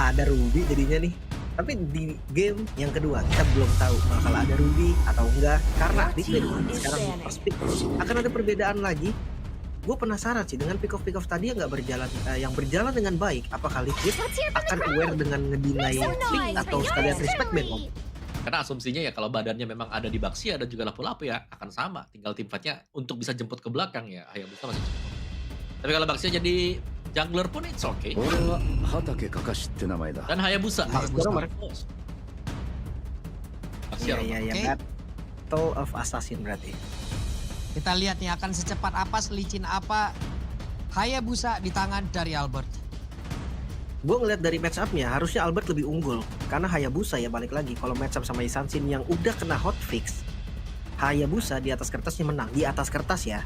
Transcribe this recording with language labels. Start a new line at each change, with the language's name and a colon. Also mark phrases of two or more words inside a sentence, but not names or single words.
Indonesian: ada Ruby jadinya nih. Tapi di game yang kedua kita belum tahu bakal ada Ruby atau enggak karena di game sekarang di
English: first pick
Indonesian: akan ada perbedaan lagi. Gue penasaran sih dengan
English: pick off
Indonesian: tadi yang nggak berjalan, yang berjalan dengan baik. Apakah Liquid akan aware dengan ngedinai pick atau sekalian
English: respect ban
Indonesian: Om? Karena asumsinya ya kalau badannya memang ada di Baxia dan juga lapu-lapu ya akan sama. Tinggal tim fight-nya untuk bisa jemput ke belakang ya Hayabusa masih cukup. Tapi kalau Baxia jadi jungler pun
English: it's okay.
Japanese: 俺は畑かかしって名前だ
Indonesian: Dan Hayabusa. Hayabusa nomor. Baxia Iya iya Oke. iya. Battle of Assassin berarti. Kita lihat nih akan secepat apa, selicin apa Hayabusa di tangan dari Albert. Gue ngeliat dari
English: match up-
Indonesian: nya harusnya Albert lebih unggul karena Hayabusa ya balik lagi kalau
English: match up
Indonesian: sama Isansin yang udah kena hotfix, Hayabusa di atas kertasnya menang, di atas kertas ya.